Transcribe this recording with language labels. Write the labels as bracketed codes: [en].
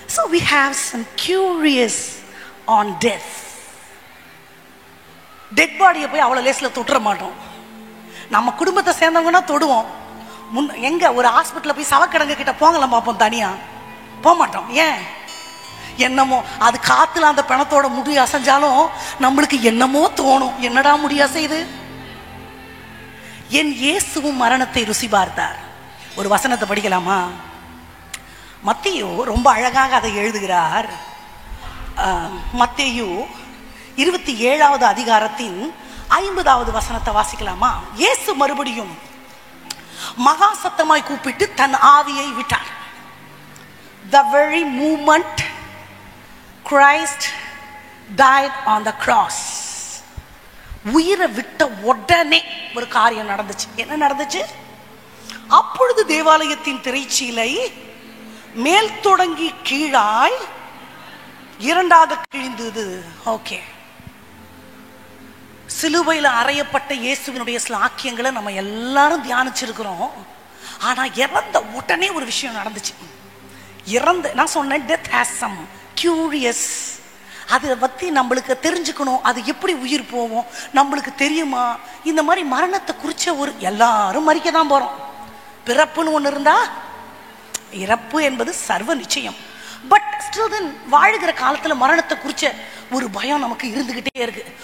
[en] we have some curious on death. [ta] Dead பாடியை போய் அவ்வளோ லேஸில் தொட்டுற மாட்டோம். நம்ம குடும்பத்தை சேர்ந்தவங்கன்னா தொடுவோம். எங்க ஒரு ஹாஸ்பிட்டலில் போய் சவக்கிடங்கு கிட்ட போங்கலாம் பார்ப்போம், தனியா போக மாட்டோம். ஏன்? என்னமோ அது காத்துல அந்த பிணத்தோட முடி அசைஞ்சாலும் நம்மளுக்கு என்னமோ தோணும், என்னடா முடி அசையுது. என் இயேசுவும் மரணத்தை ருசி பார்த்தார். ஒரு வசனத்தை படிக்கலாமா? மத்தேயு ரொம்ப அழகாக அதை எழுதுகிறார். மத்தேயு 27வது அதிகாரத்தின் 50வது வசனத்தை வாசிக்கலாமா? இயேசு மறுபடியும் மகா சத்தமாய் கூப்பிட்டு தன் ஆவியை விட்டார். [en] The very moment Christ died on the cross, [ta] உயிரை விட்ட உடனே ஒரு காரியம் நடந்துச்சு. என்ன நடந்துச்சு? அப்பொழுது தேவாலயத்தின் திரைச்சீலை மேல் தொடங்கி கீழாய் இரண்டாக கிழிந்தது. ஓகே, சிலுவையில் அறையப்பட்ட இயேசுவினுடைய ஸ்லாக்கியங்களை நம்ம எல்லாரும் தியானிச்சிருக்கிறோம். ஆனா இறந்த உடனே ஒரு விஷயம் நடந்துச்சு. நான் சொன்னேன், [en] death has some curious. [ta] அதை பற்றி நம்மளுக்கு தெரிஞ்சுக்கணும். அது எப்படி உயிர் போவோம் நம்மளுக்கு தெரியுமா? இந்த மாதிரி மரணத்தை குறித்த ஒரு எல்லாரும் மறிக்க தான் போகிறோம். பிறப்புன்னு ஒன்று இருந்தா இறப்பு என்பது சர்வ நிச்சயம். [en] but still then [ta] வாழ்கிற காலத்தில் மரணத்தை குறித்த ஒரு பயம் நமக்கு இருந்துக்கிட்டே இருக்கு.